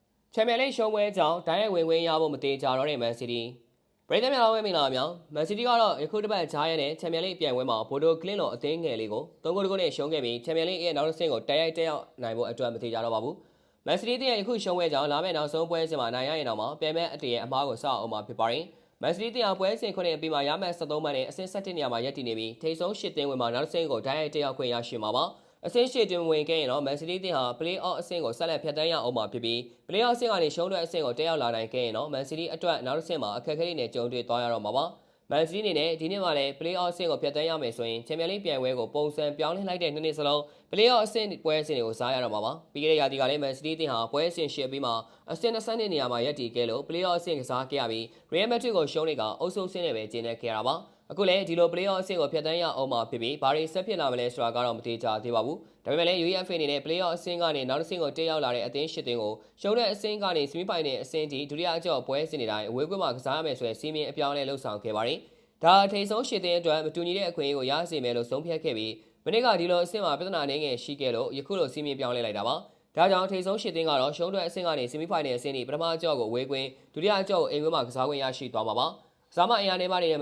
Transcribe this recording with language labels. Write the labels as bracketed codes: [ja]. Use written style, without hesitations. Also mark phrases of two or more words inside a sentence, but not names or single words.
[my] ချန်ပီယံလိရှုံးပွဲကြောင့်ဒိုင်းရိုက်ဝင်ခွင့်ရဖို့မသေးကြတော့တဲ့မန်စီးတီးပရိသတ်များအားမင်္ဂလာပါများမန်စီးတီးကတော့ယခုတစ်ပတ်ဂျာယန်နဲ့ချန်ပီယံလိပြိုင်ပွဲမှာဘိုဒိုကလင်းလိုအသင်းငယ်လေးကို3ဂိုးနဲ့ရှုံးခဲ့ပြီးချန်ပီယံလိရဲ့နောက်တစ်ဆင့်ကိုတက်ရောက်နိုင်ဖို့အတွက်မသေးကြတော့ပါဘူးမန်စီးတီးရဲ့ယခုရှုံးပွဲကြောင့်လာမယ့်နောက်ဆုံးပွဲစဉ်မှာနိုင်ရရင်တော့မှပြန်မဲ့အတရဲ့အမားကိုစအောင်မှာဖြစ်ပါတယ်မန်စီးတီးပွဲစဉ်9အပြီးမှာရမယ့်73မှတ်နဲ့အဆင့်17နေရာမှာရပ်တည်နေပြီးထိပ်ဆုံး10သင်းဝင်မှာနောက်တစ်ဆင့်ကိုဒိုင်းရိုက်တက်ရောက်ခွင့်ရရှိမှာပါအဆင့်ရှိတွင်ဝင်ခဲ့ရင်တော့မန်စီးတီးတင်ဟာ play-off အဆင့်ကိုဆက်လက်ဖြတ်သန်းရအောင်မှာ ဖြစ်ပြီး play-off အဆင့်ကနေရှုံးတဲ့အဆင့်ကိုတက်ရောက်လာနိုင်ခဲ့ရင်တော့မန်စီးတီးအတွက်နောက်တစ်ဆင့်မှာအခက်အခဲတွေနဲ့ကြုံတွေ့သွားရတော့မှာပါမန်စီးတီးအနေနဲ့ဒီနှစ်မှာလည်း play-off အဆင့်ကိုဖြတ်သန်းရမယ်ဆိုရင်ချန်ပီယံလိပြိုင်ပွဲကိုပုံစံပြောင်းလဲလိုက်တဲ့နှစ်စလုံး play-off အဆင့်ပွဲစဉ်တွေကိုစားရတော့မှာပါပြီးခဲ့တဲ့ရာသီကလည်းမန်စီးတီးတင်ဟာပွဲစဉ်ရှစ်ပြီးမှအဆင့်20နေရာမှာရပ်တည်ခဲ့လို့ play-off အဆင့်ကစားခဲ့ရပြီး Real Madrid ကိုရှုံးနေကအုပ်စုဆင့်နဲ့ပဲကျင်းနေခဲ့ရတာပါအခု လည်းဒီလို play-off အဆင့်ကိုဖြတ်သန်းရအောင်မှာဖြစ်ပြီးဘာတွေဆက်ဖြစ်လာမလဲဆိုတာကတော့မသိကြသေးပါဘူးဒါပေမဲ့လည်း UEFA အနေနဲ့ play-off အဆင့်ကနေနောက်တစ်ဆင့်ကိုတက်ရောက်လာတဲ့အသင်း၈သင်းကိုရှုံးတဲ့အဆင့်ကနေ semi-final အဆင့်ထိဒုတိယအကြော့ပွဲစဉ်တွေတိုင်းအဝေးကွင်းမှာကစားရမယ်ဆိုတဲ့စီမင်းအပြောင်းလဲလှုပ်ဆောင်ခဲ့ပါတယ်ဒါထိပ်ဆုံး၈သင်းအတွက်မတူညီတဲ့အခွင့်အရေးကိုရစေ မယ်လို့ဆုံးဖြတ်ခဲ့ပြီးမနေ့ကဒီလိုအဆင့်မှာပြဿနာနေငယ်ရှိခဲ့လို့ယခုလိုစီမင်းပြောင်းလဲလိုက်တာပါဒါကြောင့်ထိပ်ဆုံး၈သင်းကတော့ရှုံးတဲ့အဆင့်ကနေ semi-final အဆင့်ထိပထမအကြော့ကိုအဝေးကွင်းဒုတိယအကြော့ကိုအိမ်ကွင်းမှာကစားခွင့်ရရှိသွားမှာပါဇာမအင်အားနေပါနေတဲ့မ